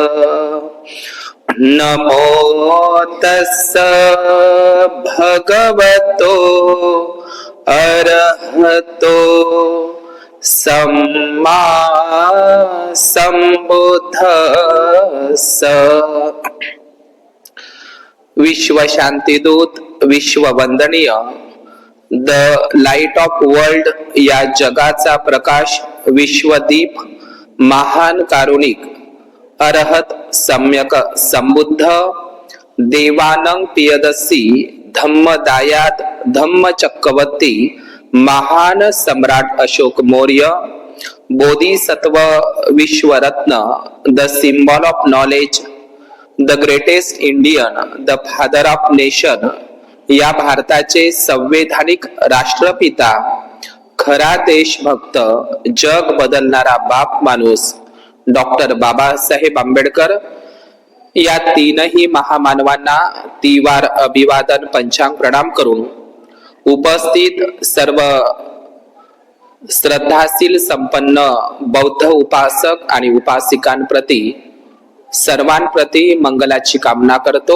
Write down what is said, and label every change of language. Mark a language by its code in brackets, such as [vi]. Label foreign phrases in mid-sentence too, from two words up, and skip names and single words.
[pi] नमो तस्स भगवतो अरहतो सम्मा सम्बुद्धस्स। [mr] विश्व शांतीदूत, विश्व वंदनीय, [en] the light of world [mr] या जगाचा प्रकाश, विश्वदीप, महान कारुणिक, अरहत सम्यक संबुद्ध, देवानंग पियदसी, धम्मदायात धम्म चक्रवर्ती, महान सम्राट अशोक मौर्य, बोधिसत्व विश्वरत्न, [en] the symbol of knowledge, the greatest Indian, the father of nation, [mr] या भारताचे संवैधानिक राष्ट्रपिता, खरा देशभक्त, जग बदलणारा बाप माणूस डॉक्टर बाबासाहेब आंबेडकर, या तीनही महामानवांना तिवार अभिवादन पंचांग प्रणाम करून उपस्थित सर्व श्रद्धाशील संपन्न बौद्ध उपासक आणि उपासिकांप्रती सर्वांप्रती मंगलाची कामना करतो।